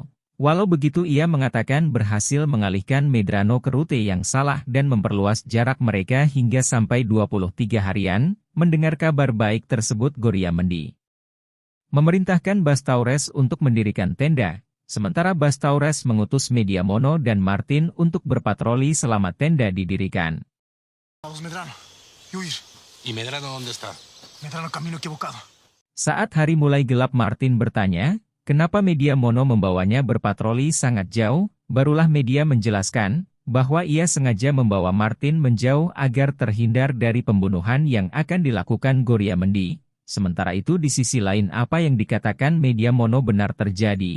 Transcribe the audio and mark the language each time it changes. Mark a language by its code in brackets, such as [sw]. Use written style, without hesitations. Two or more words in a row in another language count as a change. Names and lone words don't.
[id] Walau begitu ia mengatakan berhasil mengalihkan Medrano ke rute yang salah dan memperluas jarak mereka hingga sampai 23 harian. Mendengar kabar baik tersebut Goriamandi memerintahkan Bas Taures untuk mendirikan tenda. Sementara Bastaures mengutus Mediamono dan Martin untuk berpatroli selama tenda didirikan. [es] Medrano, huir. ¿Y Medrano dónde está? Medrano camino equivocado. [id] Saat hari mulai gelap, Martin bertanya, kenapa Mediamono membawanya berpatroli sangat jauh. Barulah Media menjelaskan bahwa ia sengaja membawa Martin menjauh agar terhindar dari pembunuhan yang akan dilakukan Goriamendi. Sementara itu di sisi lain apa yang dikatakan Mediamono benar terjadi.